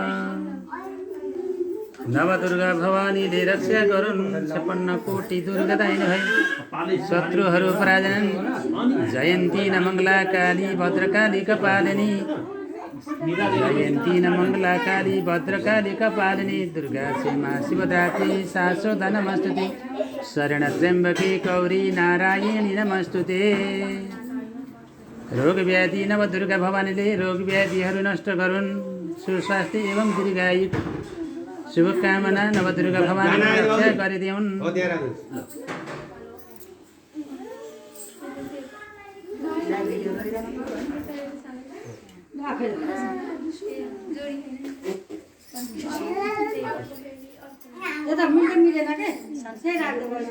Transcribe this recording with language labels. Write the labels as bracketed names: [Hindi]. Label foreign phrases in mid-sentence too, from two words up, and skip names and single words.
[Nepali] नवदुर्गा भवानीले रक्षा गरून् 56 कोटि दुर्गदायिनी भई शत्रुहरू पराजन [Sanskrit] जयन्ती न मङ्गला काली भद्रकाली कपालिनी जयन्ती न मङ्गला काली भद्रकाली कपालिनी दुर्गा क्षेमा शिवदात्री शाश्वत नमस्तुते शरण त्र्यम्बके गौरी नारायणी नमस्तुते [Nepali] रोग व्याधि नवदुर्गा भवानीले रोग व्याधिहरू नष्ट गरून् सुस्वास्थ्य एवं दीर्घायु शुभकामना नवदुर्गा भवानीले रक्षा गरिदिउन् यता मिल्दैन मिलेन के सबै राख्दै